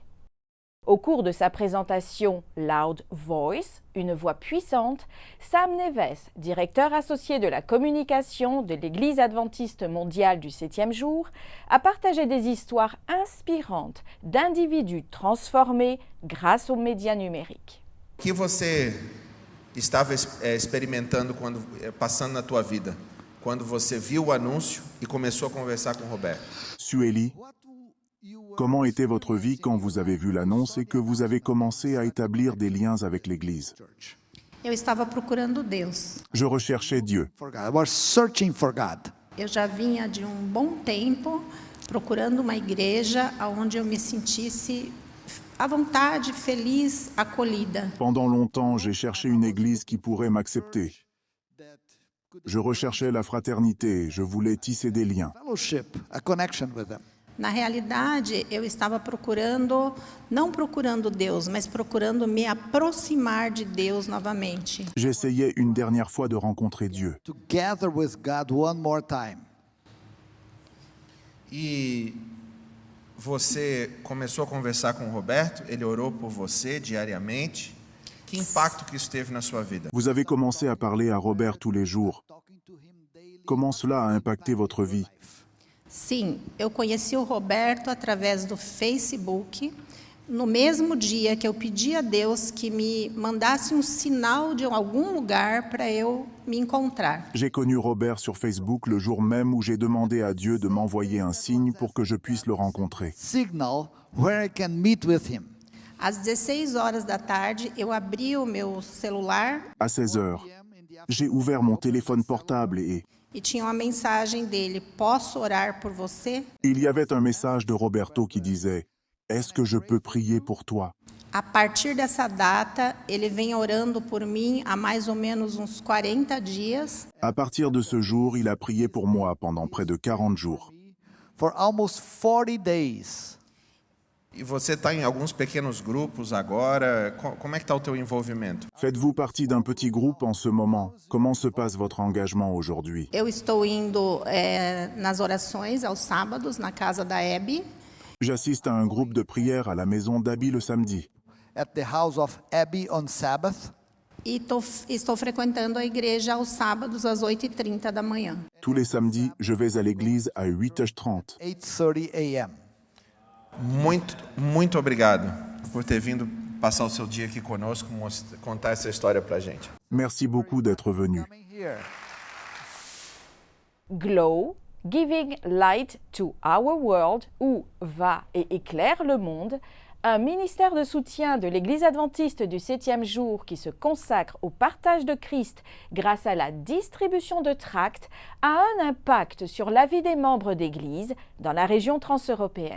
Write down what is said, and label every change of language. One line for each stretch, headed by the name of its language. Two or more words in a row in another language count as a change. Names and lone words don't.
French: Au cours de sa présentation
English: Loud Voice,
French: une voix puissante, Sam Neves, directeur associé de la communication de l'Église adventiste mondiale du 7e jour, a partagé des histoires inspirantes d'individus transformés grâce aux médias numériques.
Portuguese: O que você estava experimentando passando na tua vida, quando você viu o anúncio e começou a conversar com o Roberto?
French: Sueli, comment était votre vie quand vous avez vu l'annonce et que vous avez commencé à établir des liens avec l'Église?
Portuguese: Eu estava procurando Deus.
French: Je recherchais Dieu.
English: I was searching for God.
Portuguese: Eu já vinha de um bom tempo procurando uma igreja onde eu me sentisse à vontade, feliz, acolhida.
French: Pendant longtemps, j'ai cherché une église qui pourrait m'accepter. Je recherchais la fraternité, je voulais tisser des liens.
English: Fellowship, a connection with them.
Portuguese: Na realidade, eu estava não procurando Deus, mas procurando me aproximar de Deus novamente.
French: J'essayais une dernière fois de rencontrer Dieu.
English: Together with God one more time.
Portuguese: E você começou a conversar com o Roberto, ele orou por você diariamente. Que impacto que isso teve na sua vida?
French: Vous avez commencé à parler à Robert tous les jours. Comment cela a impacté votre vie?
Portuguese: Sim, eu conheci o Roberto através do Facebook, no mesmo dia que eu pedi a Deus que me mandasse um sinal de algum lugar para eu me encontrar.
French: J'ai connu Robert sur Facebook le jour même où j'ai demandé à Dieu de m'envoyer un signe pour que je puisse le rencontrer.
English: Signal where I can meet with him.
Portuguese: Às 16 horas da tarde, eu abri o meu celular.
French: À 16 heures, j'ai ouvert mon téléphone portable et
Portuguese: E tinha uma mensagem dele: posso orar por você?
French: il y avait un message de Roberto qui disait « Est-ce que je peux prier pour toi ?»
Portuguese: A partir dessa data, ele vem orando por mim há mais ou menos uns 40 dias.
French: À partir de ce jour, il a prié pour moi pendant près de 40 jours.
English: For almost 40 days.
Portuguese: E você está em alguns pequenos grupos agora. Como é que está o teu envolvimento?
French: Faites-vous partie d'un petit groupe en ce moment? Comment se passe votre engagement aujourd'hui?
Portuguese: Eu estou indo nas orações aos sábados na casa da Abby.
French: J'assiste à un groupe de prière à la maison d'Abby le samedi.
English: At the house of Abby on Sabbath.
Portuguese: E estou frequentando a igreja aos sábados às 8h30 da manhã.
French: Tous les samedis, je vais à l'église à 8h30.
English: 8:30 a.m.
Portuguese: Muito obrigado por ter vindo passar o seu dia aqui conosco, contar essa história pra gente.
French: Merci beaucoup d'être venu.
English: Coming here. GLOW, Giving Light to Our World,
French: ou Va et éclaire le monde, un ministère de soutien de l'Église adventiste du 7e jour qui se consacre au partage de Christ grâce à la distribution de tracts, a un impact sur la vie des membres d'Église dans la région transeuropéenne.